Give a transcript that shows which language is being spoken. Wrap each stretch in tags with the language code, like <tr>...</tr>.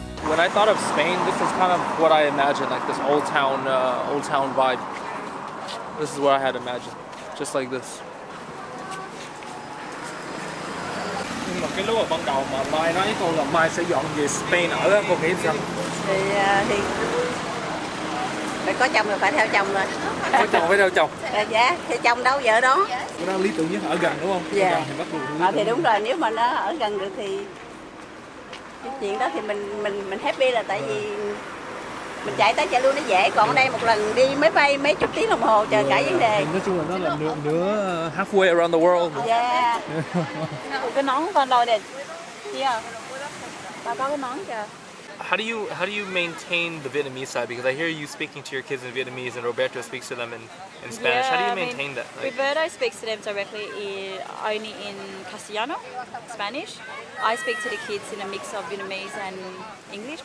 <en>When I thought of Spain, this is kind of what I imagined, like this old town vibe. This is what I had imagined, just like this.</en> <vi>Nhưng mà cái lúc ở ban đầu mà Mai nói với cô là Mai sẽ dọn về Spain ở đó, cô nghĩ sao? Thì phải có chồng rồi phải theo chồng rồi. Có chồng phải theo chồng. Dạ, theo chồng đâu vợ đó. Cái đó lý tưởng nhất ở gần đúng không? Dạ. Gần thì bắt buộc. Thì đúng rồi, nếu mà nó ở gần được thì cái chuyện đó thì mình happy là tại vì mình chạy tới chạy luôn nó dễ, còn ở đây một lần đi máy bay mấy chục tiếng đồng hồ chờ cả vấn đề. Nói chung là nó là nửa</vi> <en>halfway around the world.</en> <vi>Dạ. Cái nón con đôi này, kia, bà có cái nón kìa.</vi> <en>How do you maintain the Vietnamese side? Because I hear you speaking to your kids in Vietnamese and Roberto speaks to them in Spanish. How do you maintain that? Like, Roberto speaks to them directly only in Castellano, Spanish. I speak to the kids in a mix of Vietnamese and English.</en>